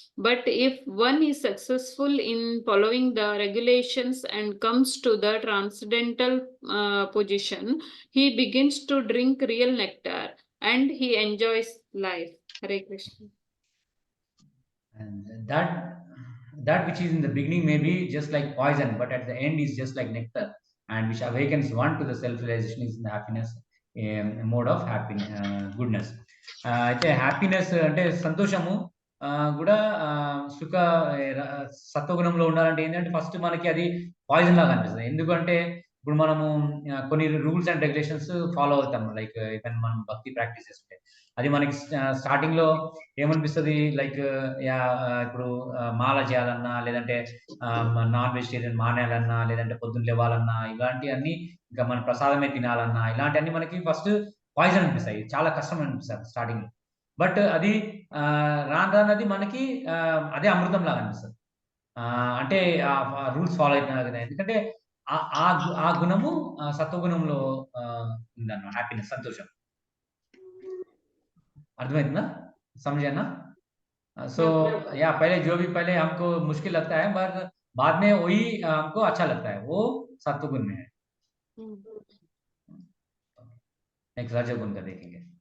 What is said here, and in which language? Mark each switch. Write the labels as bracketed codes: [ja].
[en] But if one is successful in following the regulations and comes to the transcendental position, he begins to drink real nectar and he enjoys life. Hare Krishna. And that which is in the beginning may be just like poison, but at the end is just like nectar, and which awakens one to the self-realization is the happiness, mode of goodness. [te] అయితే happiness అంటే సంతోషము కూడా సుఖ సత్వగుణంలో ఉండాలంటే ఏంటంటే first మనకి అది పాయిజన్ లాగా అనిపిస్తుంది. ఎందుకంటే ఇప్పుడు మనము కొన్ని రూల్స్ అండ్ రెగ్యులేషన్స్ ఫాలో అవుతాం. లైక్ ఈవెన్ మనం భక్తి ప్రాక్టీస్ చేస్తుంటే అది మనకి స్టార్టింగ్ లో ఏమనిపిస్తుంది, లైక్ ఇప్పుడు మాల చేయాలన్నా, లేదంటే నాన్ వెజిటేరియన్ మానేయాలన్నా, లేదంటే పొద్దున్న లేవాలన్నా, ఇలాంటివన్నీ ఇంకా మన ప్రసాదమే తినాలన్నా, ఇలాంటివన్నీ మనకి ఫస్ట్ పాయిజన్ అనిపిస్తాయి, చాలా కష్టం అనిపిస్తుంది స్టార్టింగ్ లో. బట్ అది రాను రానది మనకి అదే అమృతం లాగా అనిపిస్తుంది. అంటే రూల్స్ ఫాలో అవుతున్నా కదా, ఎందుకంటే ఆ గుణము సత్వగుణంలో ఉందన్నమాట హ్యాపీనెస్, సంతోషం. [hi] अर्थमैतना समझे ना? सो या पहले जो भी पहले हमको मुश्किल लगता है, पर बाद में वही हमको अच्छा लगता है, वो सत्वगुण में है. नेक्स्ट रजोगुण का देखेंगे.